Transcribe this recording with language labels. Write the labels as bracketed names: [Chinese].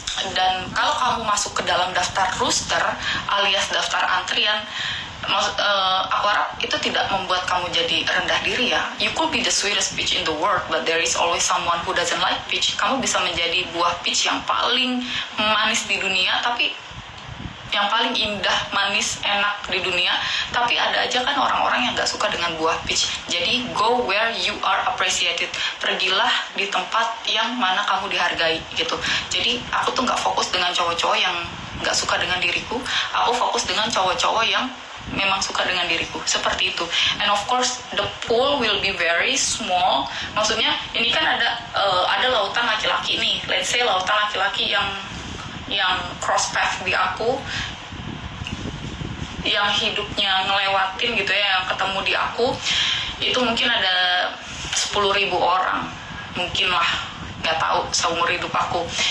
[Indonesian] Dan kalau kamu masuk ke dalam daftar roster alias daftar antrian, aku harap itu tidak membuat kamu jadi rendah diri ya. [English] You could be the sweetest peach in the world, but there is always someone who doesn't like peach. [Indonesian] Kamu bisa menjadi buah peach yang paling manis di dunia, tapi yang paling indah, manis, enak di dunia, tapi ada aja kan orang-orang yang gak suka dengan buah peach. Jadi [English] go where you are appreciated. [Indonesian] Pergilah di tempat yang mana kamu dihargai gitu. Jadi aku tuh gak fokus dengan cowok-cowok yang gak suka dengan diriku. Aku fokus dengan cowok-cowok yang memang suka dengan diriku. Seperti itu. [English] And of course the pool will be very small. [Indonesian] Maksudnya ini kan ada lautan laki-laki nih. [English] Let's say [Indonesian] lautan laki-laki yang cross path di aku, yang hidupnya ngelewatin gitu ya, yang ketemu di aku, itu mungkin ada 10.000 orang, mungkin lah, nggak tahu seumur hidup aku.